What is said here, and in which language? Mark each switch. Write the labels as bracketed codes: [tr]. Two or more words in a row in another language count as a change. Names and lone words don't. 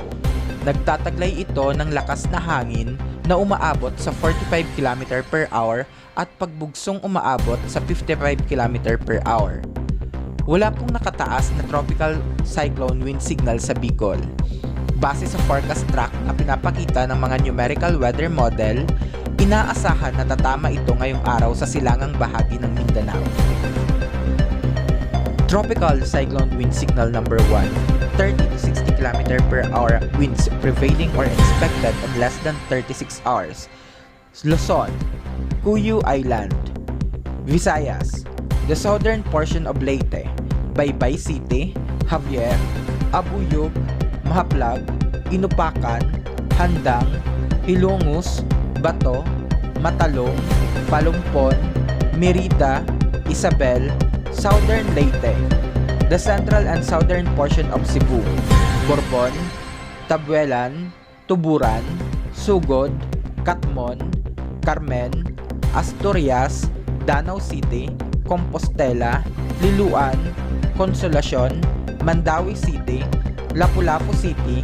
[tl] Nagtataglay ito ng lakas na hangin na umaabot sa 45 [en] km per hour [tl] at pagbugsong umaabot sa 55 [en] km per hour. [tl] Wala pong nakataas na [en] Tropical Cyclone Wind Signal [tl] sa Bicol. Base sa [en] forecast track [tl] na pinapakita ng mga [en] numerical weather model, [tl] inaasahan na tatama ito ngayong araw sa silangang bahagi ng Mindanao. [en] Tropical Cyclone Wind Signal number 1, 30 to 60 km per hour winds prevailing or expected in less than 36 hours. Luzon, Cuyo Island, Visayas, the southern portion of Leyte, Baybay City, Javier, Abuyog, Mahaplag, Inupacan, Handang, Hilongos, Bato, Matalong, Palumpon, Merida, Isabel, southern Leyte, the central and southern portion of Cebu, Borbon, Tabuelan, Tuburan, Sugod, Catmon, Carmen, Asturias, Danau City, Compostela, Liloan, Consolacion, Mandawi City, Lapu-Lapu City,